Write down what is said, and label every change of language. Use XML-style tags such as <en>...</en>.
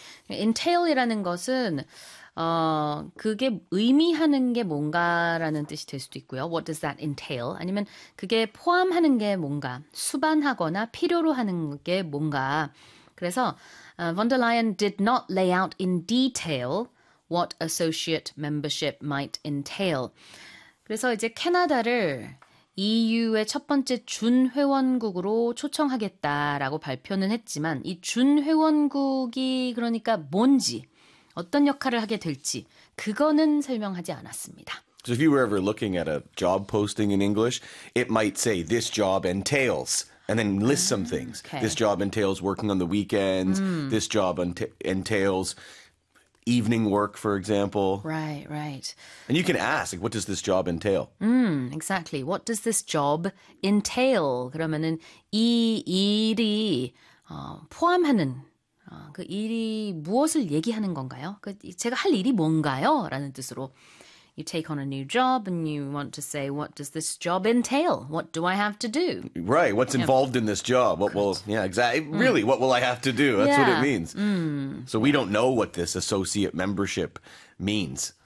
<ko>Entail이라는 것은 그게 의미하는 게 뭔가라는 뜻이 될 수도 있고요.</ko> <en>What does that entail?</en> <ko>아니면 그게 포함하는 게 뭔가, 수반하거나 필요로 하는 게 뭔가. 그래서</ko> <en>von der Leyen did not lay out in detail what associate membership might entail.</en> <ko>그래서 이제 캐나다를 EU의 첫 번째 준회원국으로 초청하겠다라고 발표는 했지만 이 준회원국이 그러니까 뭔지, 어떤 역할을 하게 될지 그거는 설명하지 않았습니다.</ko> <en>So if you were ever looking at a job posting in English, it might say this job entails and then list some things. Okay. This job entails working on the weekends. This job entails evening work, for example. Right, right. And you can ask, like, what does this job entail? Exactly. What does this job entail?</en> <ko>그러면은 이 일이 포함하는 그 일이 무엇을 얘기하는 건가요? 그 제가 할 일이 뭔가요? 라는 뜻으로</ko> <en>you take on a new job and you want to say, what does this job entail? What do I have to do? Right. What's involved in this job? Really, what will I have to do? That's what it means. So we don't know what this associate membership means.</en>